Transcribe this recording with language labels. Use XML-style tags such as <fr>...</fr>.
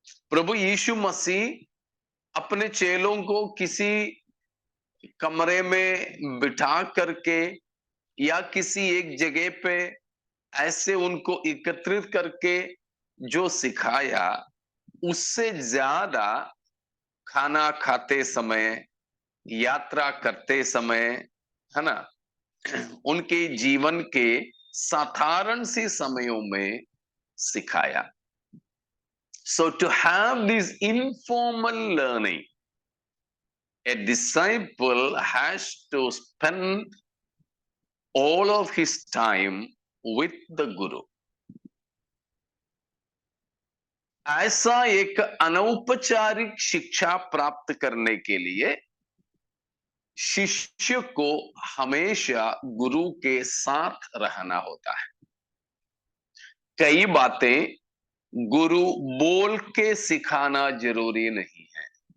<hi>प्रभु यीशु मसीह अपने चेलों को किसी कमरे में बिठा करके या किसी एक जगह पे ऐसे उनको एकत्रित करके जो सिखाया, उससे ज्यादा खाना खाते समय, यात्रा करते समय, है ना, उनके जीवन के साधारण से समयों में सिखाया।</hi> <en>So to have this informal learning, a disciple has to spend all of his time with the Guru.</en> <hi>ऐसा एक अनौपचारिक शिक्षा प्राप्त करने के लिए शिष्य को हमेशा गुरु के साथ रहना होता है। कई बातें गुरु बोल के सिखाना जरूरी नहीं है।</hi>